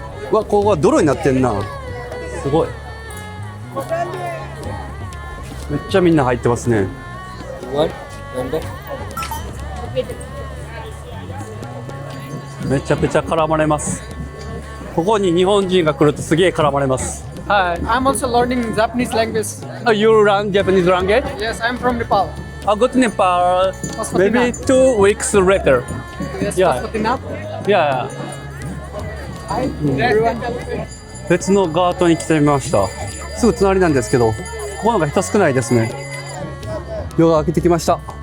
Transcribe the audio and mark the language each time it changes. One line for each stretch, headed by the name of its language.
Japanese: ここは泥になってんな。すごい。めっちゃみんな入ってますね。めちゃくちゃ絡まれます。ここに日本人が来るとすげえ絡まれます。
English: Hi, I'm also learning Japanese language. You learn Japanese language? Yes, I'm from Nepal. I'll go to Nepal maybe 2 weeks later. Yes, Yeah. Pashupatinath. Yeah. Hi, everyone.
Japanese: 別のガートに来てみました。すぐ隣なんですけど、ここのが人少ないですね。夜が明けてきました。